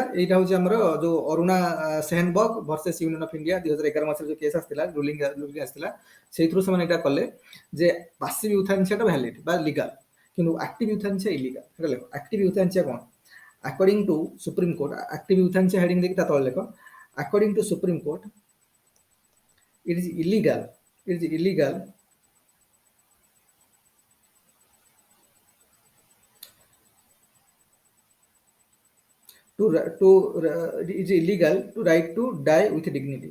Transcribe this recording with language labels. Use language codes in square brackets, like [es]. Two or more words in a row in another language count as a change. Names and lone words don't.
[or] ଏଇଟା ହେଉଛି ଆମର ଯୋଉ ଅରୁଣା ସେହନବର୍ଗ ଭର୍ସେସ୍ ୟୁନିୟନ ଅଫ୍ ଇଣ୍ଡିଆ 2011 ମସିହାରେ ଯୋଉ କେସ୍ ଆସିଥିଲା, ରୁଲିଂ ଆସିଥିଲା, ସେଇଥିରୁ ସେମାନେ ଏଇଟା କଲେ ଯେ [en] passive euthanasia valid [or] ବା ଲିଗାଲ, କିନ୍ତୁ [en] active euthanasia illegal. [or] ସେଟା ଲେଖ [en] active euthanasia କ'ଣ? according to Supreme Court, active euthanasia heading [or] ଦେଇକି ତା ତଳେ ଲେଖ [en] according to Supreme Court, it is illegal to right to die with dignity.